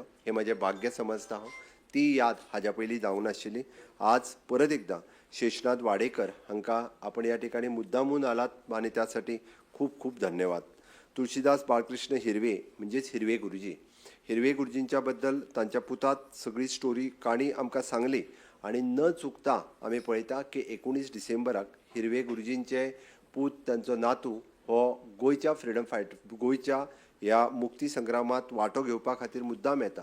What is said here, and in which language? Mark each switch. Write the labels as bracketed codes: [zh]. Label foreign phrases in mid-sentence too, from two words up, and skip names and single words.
[kok] हे म्हजें भाग्य समजता हांव. ती याद हाज्या पयलीं जावंक नाशिल्ली. [mr] आज परत एकदां शेषनाथ वाडेकर हांकां आपण या ठिकाणी मुद्दामून आलात आणि त्यासाठी खूप खूप धन्यवाद. तुळशीदास बाळकृष्ण हिरवे म्हणजेच हिरवे गुरुजी. [kok] हिरवे गुरुजींच्या बद्दल तांच्या पुतात सगळी स्टोरी काणी आमकां सांगली आणि न चुकता आमी पळयता की 19 डिसेंबराक हिरवे गुरुजींचे पूत तांचो नातू हो गोंयच्या फ्रिडम गोंयच्या ह्या मुक्ती संग्रामात वांटो घेवपा खातीर मुद्दाम येता.